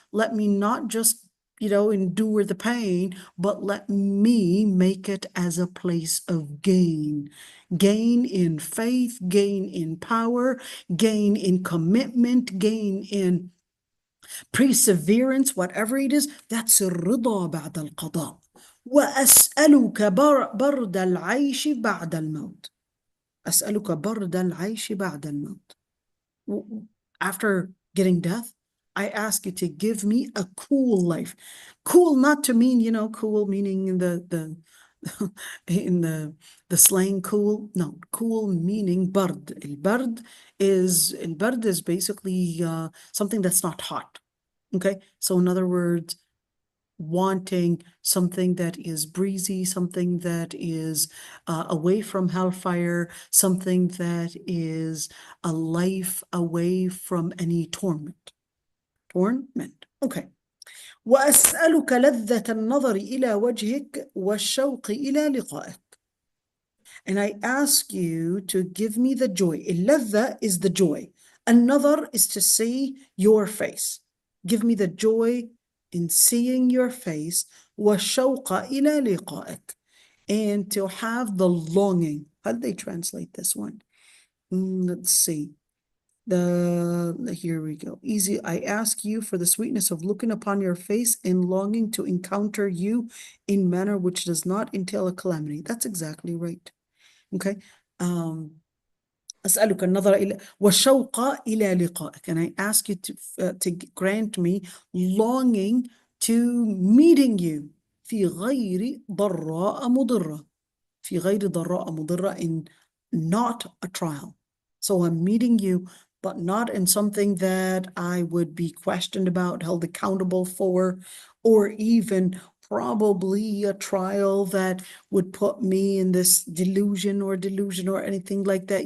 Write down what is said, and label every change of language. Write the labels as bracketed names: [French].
[English] Let me not just, endure the pain, but let me make it as a place of gain. Gain in faith, gain in power, gain in commitment, gain in perseverance, whatever it is. That's [Arabic] الرضا بعد القضاء. وأسألك برد العيش بعد الموت. أسألك برد العيش بعد الموت. [English] After getting death, I ask you to give me a cool life. Cool not to mean, cool meaning in the in the slang cool. No, cool meaning bard. البرد is basically something that's not hot. Okay, so in other words, wanting something that is breezy, something that is away from hellfire, something that is a life away from any torment. Okay. [Arabic] وأسألك لذة النظر إلى وجهك والشوق إلى لقائك. [English] And I ask you to give me the joy. اللذة is the joy. النظر is to see your face. Give me the joy in seeing your face. [Arabic] والشوق إلى لقائك. [English] And to have the longing. How do they translate this one? Let's see. Here we go. Easy. I ask you for the sweetness of looking upon your face and longing to encounter you in manner which does not entail a calamity. That's exactly right. Okay. [Arabic] أسألك النظر إلى والشوق إلى لقائك. [English] And I ask you to grant me longing to meeting you [Arabic] في غير ضراء مضرة. في غير ضراء مضرة, [English] in not a trial. So I'm meeting you, but not in something that I would be questioned about, held accountable for, or even probably a trial that would put me in this delusion or anything like that.